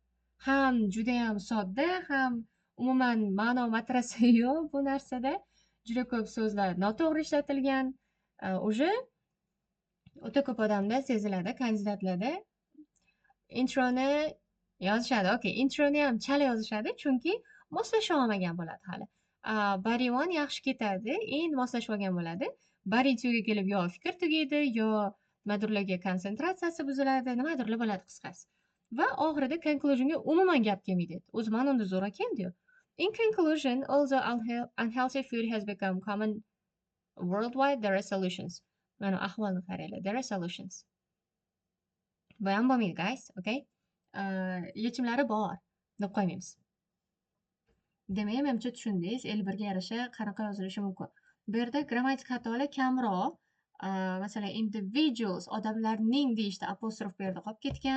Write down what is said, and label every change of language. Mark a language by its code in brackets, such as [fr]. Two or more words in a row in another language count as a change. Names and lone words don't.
[uz] Ham juda ham sodda, ham umuman ma'no matrasi yo'q bu narsada. Juda ko'p so'zlar noto'g'ri ishlatilgan. Уже o'ta ko'p odamda seziladi, kandidatlarda introni yozishadi. Okay, introni ham chala yozishadi, chunki moslasha olmagan bo'ladi hali. [en] Body one [uz] yaxshi ketadi, endi moslashib olgan bo'ladi. [en] Body twoga [uz] kelib yo fikr tugaydi, yo nimadirlarga konsentratsiyasi buziladi, nimadirlar bo'ladi qisqasi. Va oxirida conclusionga umuman gap kelmaydi. O'zi ma'noda zo'r ekan-ku. [en] In conclusion, although unhealthy food has become common worldwide, there are solutions. [uz] Mana ahvolni qaranglar. [en] There are solutions. [uz] Bu ham bo'lmaydi, [en] guys, okay? [uz] Yechimlari bor deb qo'ymaymiz. Demak, menimcha tushundingiz, 51 ga yarasha qanaqa yozilishi mumkin. Bu yerda grammatik xatolar kamroq. Masalan, individuals, odamlarning deyishda apostrof bu yerda qolib ketgan.